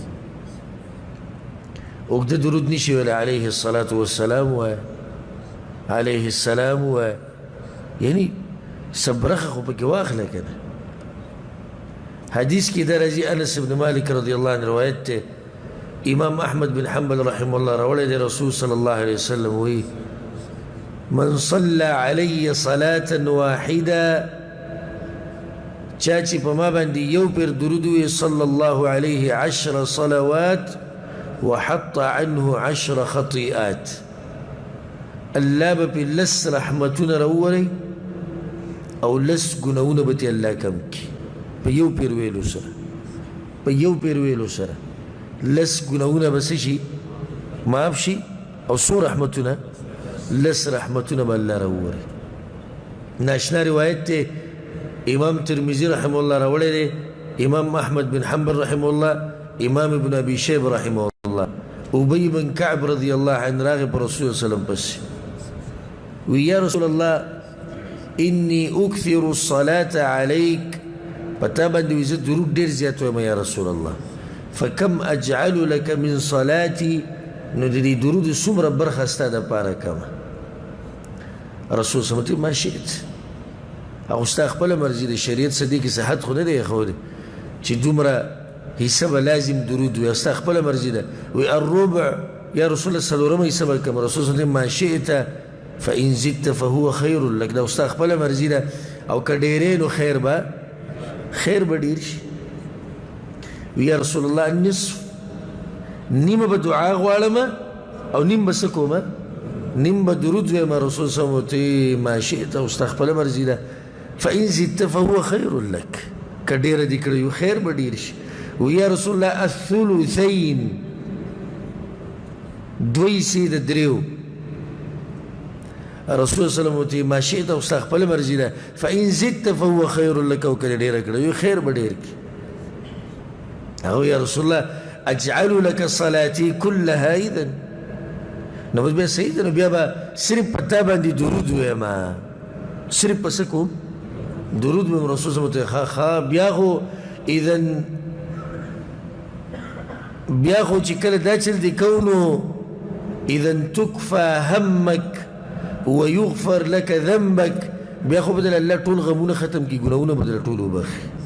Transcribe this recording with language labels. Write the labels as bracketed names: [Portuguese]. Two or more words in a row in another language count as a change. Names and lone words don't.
[Pashto] اوږده درود نشي ویلی [Arabic] علیه الصلاة والسلام [Pashto] وایه، [Arabic] علیه السلام [Pashto] وایه، یعنی سبرخه خو پکې واخله که نه. حدیث کې دا راځي انس بن مالک [Arabic] رضی الله عنه [Pashto] روایت دی، امام احمد بن حنبل [Arabic] رحمه الله [Pashto] راوړی دی، رسول [Arabic] صلی الله علیه وسلم [Pashto] وایي [Arabic] من صلى علي صلاة واحدة [Pashto] چا چې په ما باندې یو پیر درود وی [Arabic] صلی الله علیه 10 صلوات وحط عنه 10 خطیئات، [Pashto] الله به پې لس رحمتونه راوولی او لس ګناونه به تې الله کم کړي په یو پیر ویلو سره لس ګناونه به څه شي؟ معاف شي. او څو رحمتونه؟ لس رحمتونه به الله راوولی. ناشنا روایت ته امام ترمذی [Arabic] رحمه الله [Pashto] راوړی دی، امام احمد بن حنبل [Arabic] رحمه الله، [Pashto] امام ابن ابي شیبه [Arabic] رحمه الله. [Pashto] ابی بن کعب [Arabic] رضی الله عنه [Pashto] راغی په رسول الله [Arabic] صلی الله علیه وسلم [Pashto] پسې وی [Arabic] یا رسول الله انی اکثر الصلاة علیک، [Pashto] په تا باندې وی زه درود ډېر زیات وایم [Arabic] یا رسول الله، فکم اجعل لك من صلاتي، [Pashto] نو د دې درود څومره برخه ستا دپاره کمه؟ رسول [Arabic] صلی الله علیه وسلم ما شئت، [Pashto] هغه ستا خپله مرضي د شریعت څه دې کې صحت خو نه دی ایښودی چې دومره حصه به لازم درود وي، ستا خپله مرضي ده. وی [Arabic] الربع یا رسول الله [Pashto] څلورمه حصه به کم؟ [Arabic] رسول صلی الله علیه وسلم ما شئت فإن زدت فهو خیر لك، [Pashto] دا ستا خپله مرضي ده او که ډېرې نو خیر به ډېر شي. وی [Arabic] یا رسول الله النصف، [Pashto] نیمه به دعا غواړم او نیم به څه کومه؟ نیم به درود ویم. [Arabic] رسول صلی الله علیه وسلم ما شئت [Pashto] او ستا خپله مرضي ده [Arabic] فإن زدت فهو خیر لك، [Pashto] که ډېره دې کړی خیر به ډېر شي. وی [Arabic] یا رسول الله الثلثین، [Pashto] دوی حصې د دریو. [Arabic] رسول صلی الله علیه وسلم ما شئت [Pashto] او ستا خپله مرضي ده [Arabic] فإن زدت فهو خیر لك، [Pashto] او که ډېره کړی خیر به ډېر کړي. [Arabic] هغه یا رسول الله اجعل لك صلاتي كلها اذا، [Pashto] نو بس بیا صحیح ده، نو بیا به صرف په تا باندې درود ویم، صرف په څه کوم؟ درود ویم. رسول [Arabic] صلی الله علیه وسلم [Pashto] بیا خو اذن بیا خو چې کله دا چل دی کونو [Arabic] اذن تکفى همک ویغفر لك ذنبک، [Pashto] بیا خو بدل الله ټول غمونه ختم کی، ګناونه بدل ټول وبخي.